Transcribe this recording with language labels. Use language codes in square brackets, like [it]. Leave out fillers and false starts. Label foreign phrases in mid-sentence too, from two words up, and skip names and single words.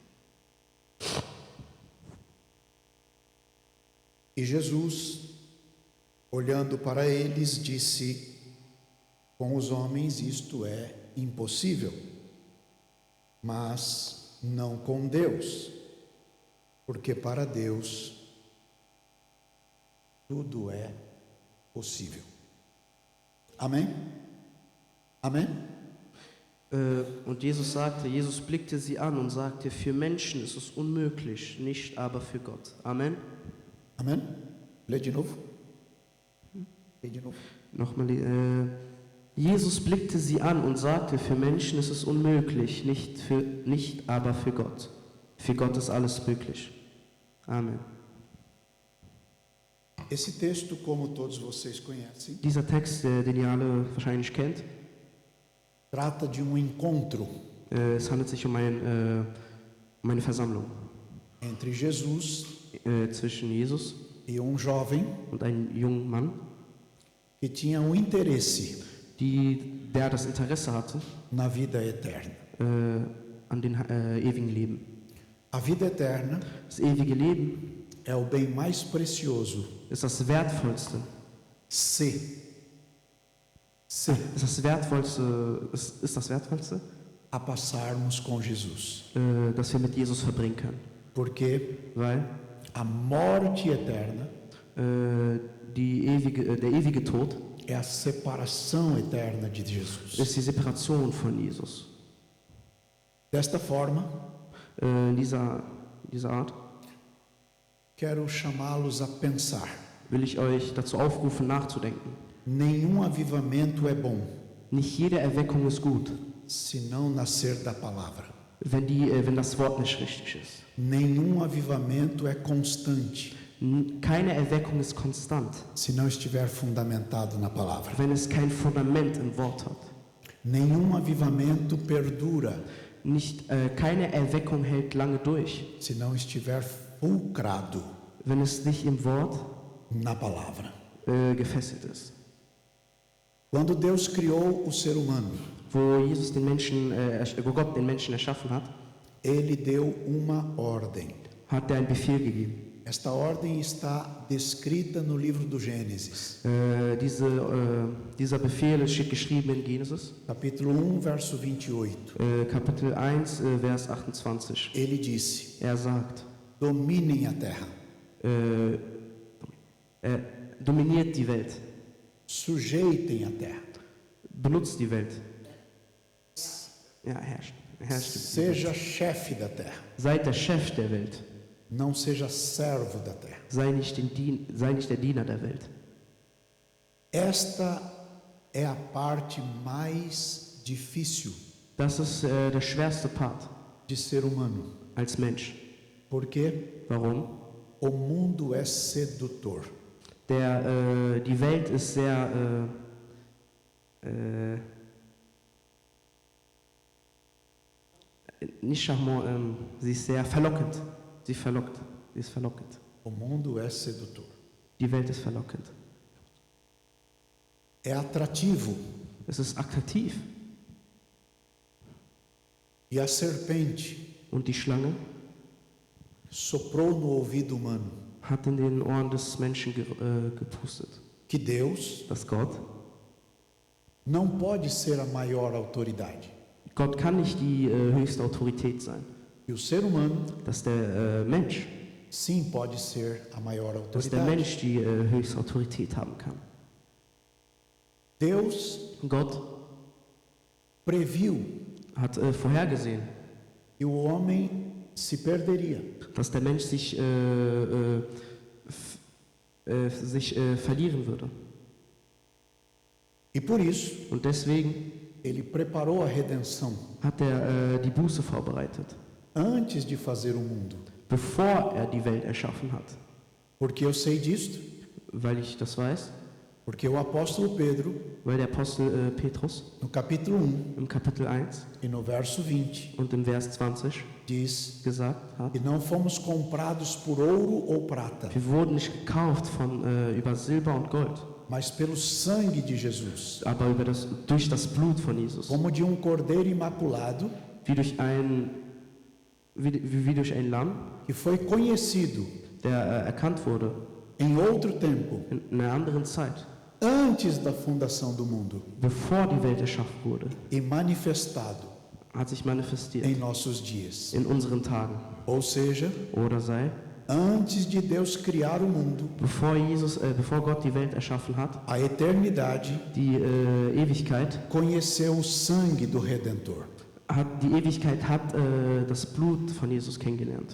[pt] E Jesus, olhando para eles, disse: com os homens isto é impossível, mas não com Deus, porque para Deus tudo é possível. Amém? Amém? [de] Und Jesus blickte sie an und sagte, für Menschen ist es unmöglich, nicht aber für Gott. Amen. [pt] Amém? Lê de novo. Lê de novo. [de] Nochmal, Jesus blickte sie an und sagte, für Menschen ist es unmöglich, nicht aber für Gott. Für Gott ist alles möglich. Amen. [pt] Esse texto, como todos vocês conhecem, [de] Dieser Text, den ihr alle wahrscheinlich kennt, [pt] trata de encontro [de] es handelt sich um eine Versammlung [pt] entre Jesus [de] zwischen Jesus [pt] e jovem [de] und einem jungen Mann, [pt] que tinha interesse [de] der das Interesse hatte [pt] na vida eterna. [de] an dem ewigen Leben. [pt] A vida eterna [de] Das ewige Leben [pt] é o bem mais precioso. [de] ist das Wertvollste. Ist das Wertvollste, [pt] A passarmos com Jesus. [de] das wir mit Jesus verbringen können. [pt] Porque [de] Weil [pt] a morte eterna [de] der ewige Tod [pt] é a separação eterna de Jesus. [de] ist die Separation von Jesus. [pt] Desta forma, [de] In dieser Art [pt] quero chamá-los a pensar. [de] will ich euch dazu aufrufen, nachzudenken. [pt] Nenhum avivamento é bom [de] Nicht jede Erweckung ist gut, [pt] se não nascer da palavra. [de] wenn das Wort nicht richtig ist. [pt] Nenhum avivamento é constante [de] Keine Erweckung ist konstant, [pt] se não estiver fundamentado na palavra. [de] wenn es kein Fundament im Wort hat. [pt] Nenhum avivamento perdura [de] Keine Erweckung hält lange durch, [pt] se não estiver fulcrado [de] wenn es nicht im Wort [pt] na palavra. [de] gefesselt ist. [pt] Quando Deus criou o ser humano, [de] Wo Gott den Menschen erschaffen hat, [pt] Ele deu uma ordem. [de] hat er einen Befehl gegeben. [pt] Esta ordem está descrita no livro do Gênesis, [de] Dieser Befehl steht geschrieben in Genesis, [pt] capítulo 1, verso 28. [de] Kapitel 1, Vers 28. [pt] Ele disse: [de] Er sagt, [pt] dominem a terra, [de] dominiert die Welt, [pt] sujeitem a terra, [de] benutzt die Welt. Ja, herrscht die Welt. [pt] seja chefe da terra, [de] Seid der Chef der Welt, [pt] não seja servo da terra. [de] sei nicht der Diener der Welt. [pt] Esta é a parte mais difícil [de] Das ist der schwerste Part [pt] de ser humano. [de] als Mensch. [pt] Por quê? [de] Warum? [pt] O mundo é sedutor. [de] Die Welt ist sehr nicht charmant, sie ist sehr verlockend. Sie ist verlockend. [pt] O mundo é sedutor. [de] Die Welt ist verlockend. [pt] É atrativo. [de] Es ist attraktiv. [pt] E a serpente [de] Und die Schlange [pt] soprou no ouvido humano [de] hat in den Ohren des Menschen gepustet, [pt] que Deus [de] dass Gott [pt] não pode ser a maior autoridade. [de] kann nicht die höchste Autorität sein. [pt] E o ser humano, [de] Dass der Mensch [pt] sim, pode ser a maior autoridade. [de] die höchste Autorität haben kann. [pt] Deus [de] Gott [pt] previu [de] hat vorhergesehen, [pt] que o homem se perderia. [de] dass der Mensch sich verlieren würde. [pt] E por isso, [de] Und deswegen [pt] ele preparou a redenção [de] hat er die Buße vorbereitet, [pt] antes de fazer o mundo. [de] bevor er die Welt erschaffen hat. [pt] Porque eu sei disto, [de] Weil ich das weiß, [pt] porque o apóstolo Pedro, [de] weil der Apostel Petrus [pt] no capítulo 1 [de] im Kapitel 1 [pt] e no verso 20, [de] und im Vers 20 [pt] diz [de] gesagt hat, [pt] que não fomos comprados por ouro ou prata, [de] wir wurden nicht gekauft über Silber und Gold, [pt] mas pelo sangue de Jesus, [de] aber durch das Blut von Jesus, [pt] como de cordeiro imaculado, [de] wie durch ein Lamm, [pt] que foi conhecido [de] der erkannt wurde [pt] em outro tempo, [de] in einer anderen Zeit, [pt] antes da fundação do mundo, [de] bevor die Welt erschaffen wurde, [pt] e manifestado [de] hat sich manifestiert [pt] em nossos dias. [de] in unseren Tagen. [pt] Ou seja, [de] Oder sei, [pt] antes de Deus criar o mundo, [de] bevor Gott die Welt erschaffen hat, [pt] a eternidade [de] die Ewigkeit [pt] conheceu o sangue do Redentor, [de] hat das Blut von Jesus kennengelernt,